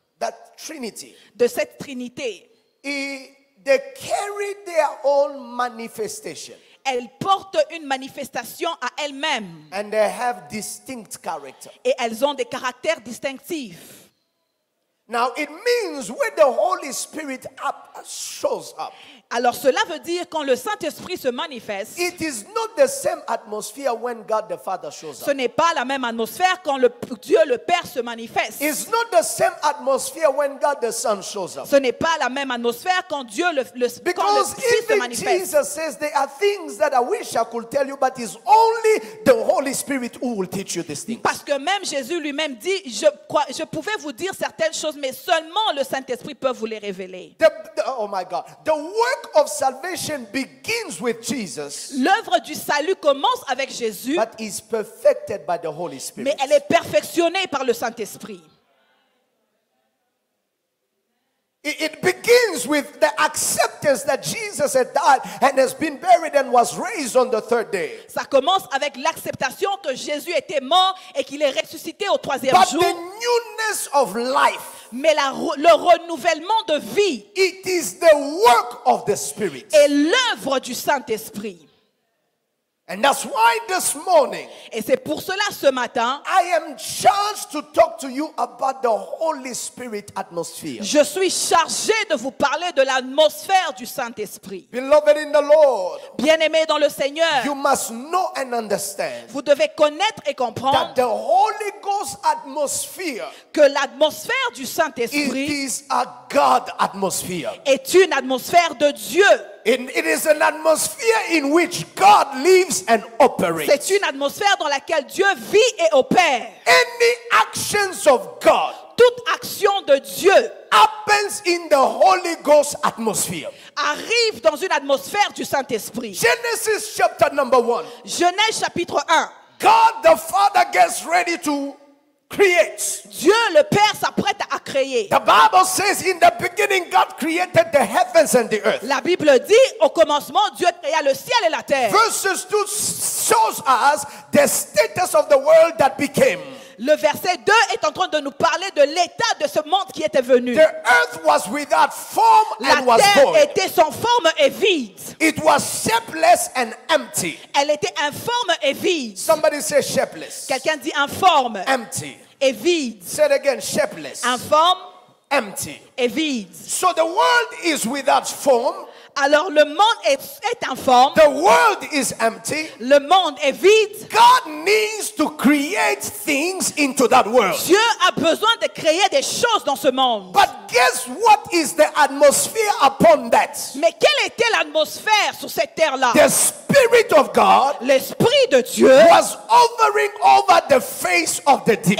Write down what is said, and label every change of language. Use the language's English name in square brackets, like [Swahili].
[English] that Trinity, [French] de cette Trinité, [English] they carry their own manifestation. [French] elles portent une manifestation à elles-mêmes [English] And they have distinct character. [French] et elles ont des caractères distinctifs. [English] Now, it means when the Holy Spirit shows up, [French] Alors cela veut dire quand le Saint-Esprit se manifeste, [English] it is not the same atmosphere when God the Father shows [French] ce [English] up. [French] n'est pas la même atmosphère quand Dieu le Père se manifeste. [English] It's not the same atmosphere when God the Son shows up. [French] Ce n'est pas la même atmosphère quand Dieu quand le [English] Because [French] Fils se [English] even [French] manifeste. [English] Jesus says there are things that I wish I could tell you, but it's only the Holy Spirit who will teach you these things. [French] Parce que même Jésus lui-même dit, je pouvais vous dire certaines choses, mais seulement le Saint-Esprit peut vous les révéler. [English] Oh my God. The work of salvation begins with Jesus, [French] L'œuvre du salut commence avec Jésus, [English] but is perfected by the Holy Spirit. [French] mais elle est perfectionnée par le Saint-Esprit. [English] It begins with the acceptance that Jesus had died and has been buried and was raised on the third day. [French] Ça commence avec l'acceptation que Jésus était mort et qu'il est ressuscité au troisième [English] But [French] jour. [English] the newness of life, [French] Mais le renouvellement de vie [English] it is the work of the Spirit. [French] est l'œuvre du Saint-Esprit. [English] And that's why this morning [French] Et c'est pour cela ce matin, [English] I am charged to talk to you about the Holy Spirit atmosphere. [French] je suis chargé de vous parler de l'atmosphère du Saint-Esprit. [English] Beloved in the Lord, [French] Bien-aimés dans le Seigneur, [English] you must know and understand [French] vous devez connaître et comprendre [English] that the Holy Ghost atmosphere, [French] que l'atmosphère du [English] it [French] Saint-Esprit [English] is a God atmosphere. [French] est une atmosphère de Dieu. [English] It is an atmosphere in which God lives and operates. [French] C'est une atmosphère dans laquelle Dieu vit et opère. [English] Any actions of God [French] Toute action de Dieu [English] happens in the Holy Ghost atmosphere. [French] arrive dans une atmosphère du Saint-Esprit. [English] Genesis chapter number 1. [French] Genèse chapitre 1. [English] God the Father gets ready to create. [French] Dieu le Père s'apprête à créer. [English] The Bible says in the beginning God created the heavens and the earth. [French] La Bible dit, au commencement, Dieu créa le ciel et la terre. [English] Verses 2 shows us the status of the world that became. [French] Le verset 2 est en train de nous parler de l'état de ce monde qui était venu. [English] The earth was without form [French] La [English] and was [French] terre [English] void. [French] était sans forme et vide. [English] It was shapeless and empty. [French] Elle était informe et vide. [English] Somebody say shapeless. [French] Quelqu'un dit informe [English] Empty. [French] et vide. [English] Say it again, shapeless. [French] Informe [English] Empty. [French] et vide. [English] So the world is without form. [French] Alors le monde est informe, [English] The world is empty. [French] le monde est vide. [English] God needs to create things into that world. [French] Dieu a besoin de créer des choses dans ce monde. [English] But guess what is the atmosphere upon that? [French] Mais quelle était l'atmosphère sur cette terre-là? [English] The Spirit of God [French] L'Esprit de Dieu [English] was hovering over the face of the deep.